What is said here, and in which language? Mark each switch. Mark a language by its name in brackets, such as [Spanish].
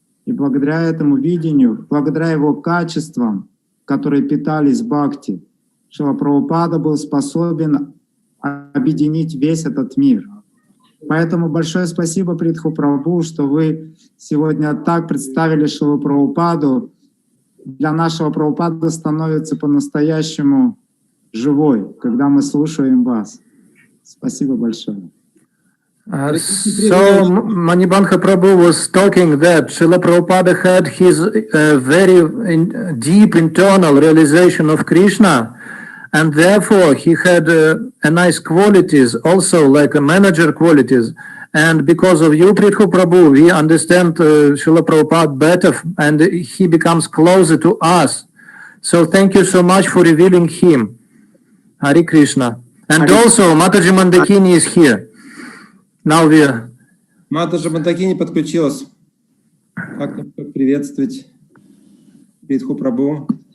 [Russian] И благодаря этому видению, благодаря его качествам, которые питались бхакти, Шрила Прабхупада был способен объединить весь этот мир. Поэтому большое спасибо, Притху Прабху, что вы сегодня так представили Шрилу Прабхупаду. Для нашего Прабхупада становится по-настоящему живой, когда мы слушаем вас. Спасибо большое. [English] So Manibandha Prabhu was talking that Srila Prabhupada had his very deep internal realization of Krishna, and therefore he had a nice qualities, also like a manager qualities. And because of you, Prithhu Prabhu, we understand Srila Prabhupada better, and he becomes closer to us. So thank you so much for revealing him. Hare Krishna. And also Mataji Mandakini is here. Now we are... [Russian] Матаджи Мандакини подключилась. Как приветствовать Притху Прабху?